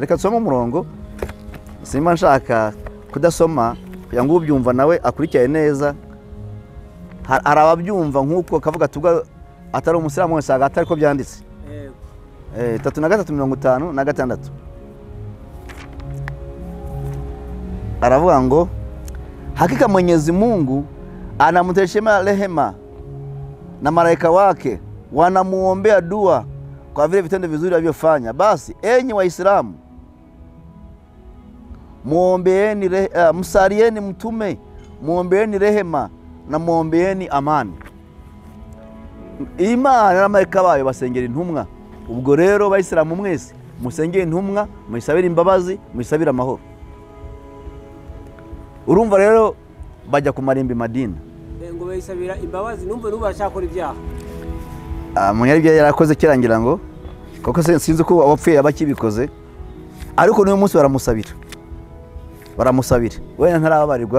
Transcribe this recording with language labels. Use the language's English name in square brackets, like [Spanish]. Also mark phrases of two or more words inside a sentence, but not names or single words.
[Kinyarwanda] Reka tusome umurongo, simba nshaka kudasoma kugira ngo ubyumva nawe akurikire neza. Hari ababyumva nk'uko kavuga tubwa atari umusilamu wese atari ko byanditse. [Swahili] 33:56 aravuga ngo hakika Mwenyezi Mungu anamteshema rehema na malaika wake wanamuombea dua kwa vile vitendo vizuri alivyofanya. Basi enyi Waislamu, muombeeni msalieni mtume, muombeeni rehema na muombeeni amani. [Kinyarwanda] Imana na malaika bayo basengera intumwa. Ubwo rero Bayisilamu mwese musengera intumwa, muyisabira imbabazi, muyisabira amahoro. Urumva rero bajya ku marimbi Madina ngo bayisabira imbabazi, numva barashakora ibyaha. Munyari bya yarakoze kirangira ngo koko sinzi ko abapfuye abakibikoze, ariko n'uyu munsi baramusabira wenda ntarababarirwa